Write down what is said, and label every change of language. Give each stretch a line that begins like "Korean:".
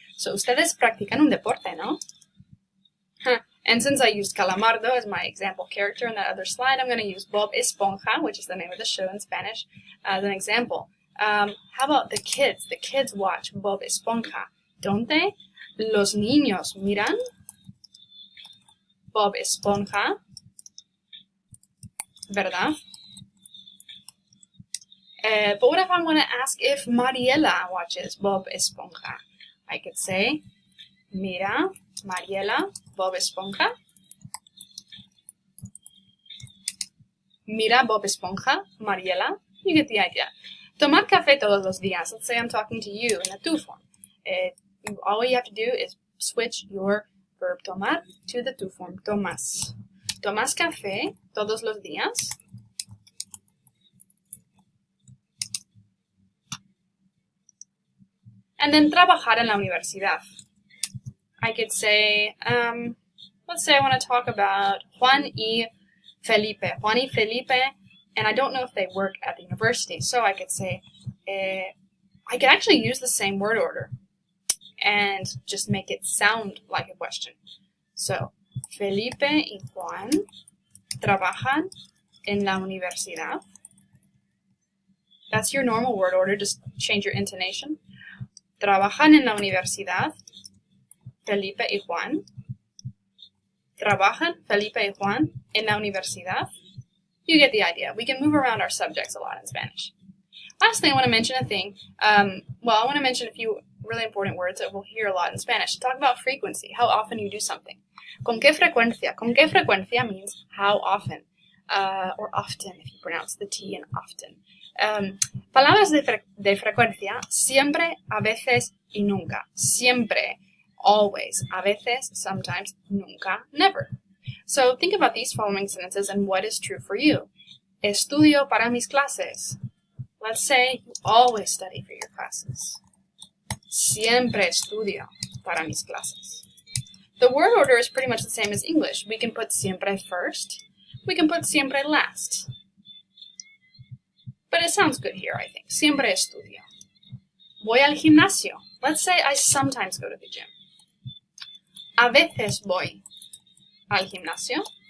English: So,
Spanish: ustedes practican un deporte, no?
English: And since I used Calamardo as my example character in that other slide, I'm going to use Bob Esponja, which is the name of the show in Spanish, as an example. How about the kids? The kids watch Bob Esponja, don't they?
Spanish: Los niños miran Bob Esponja. ¿verdad?
English: But what if I want to ask if Mariela watches Bob Esponja?
Spanish: I could say, mira, Mariela, Bob Esponja. Mira,
English: Bob Esponja, Mariela. You get the idea.
Spanish: Tomar café todos los días.
English: Let's say I'm talking to you in a tú form. All you have to do is switch your verb tomar to the tú form.
Spanish: Tomas. Tomas café todos los días.
English: And then
Spanish: trabajar en la universidad.
English: I could say, let's say I want to talk about Juan y Felipe. Juan y Felipe, and I don't know if they work at the university. So I could say, I could actually use the same word order and just make it sound like a question.
Spanish: So, Felipe y Juan trabajan en la universidad.
English: That's your normal word order, just change your intonation.
Spanish: Trabajan en la universidad, Felipe y Juan. Trabajan Felipe y Juan en la universidad.
English: You get the idea. We can move around our subjects a lot in Spanish. Lastly, I want to mention I want to mention a few really important words that we'll hear a lot in Spanish. Talk about frequency, how often you do something.
Spanish: ¿Con qué frecuencia? ¿Con qué frecuencia
English: means how often, or often if you pronounce the T in often.
Spanish: Palabras de frecuencia, siempre, a veces y nunca. Siempre,
English: always,
Spanish: a veces,
English: sometimes,
Spanish: nunca,
English: never. So think about these following sentences and what is true for you.
Spanish: Estudio para mis clases.
English: Let's say you always study for your classes.
Spanish: Siempre estudio para mis clases.
English: The word order is pretty much the same as English. We can put siempre first. We can put siempre last. But it sounds good here, I think.
Spanish: Siempre estudio. Voy al gimnasio.
English: Let's say I sometimes go to the gym.
Spanish: A veces voy al gimnasio.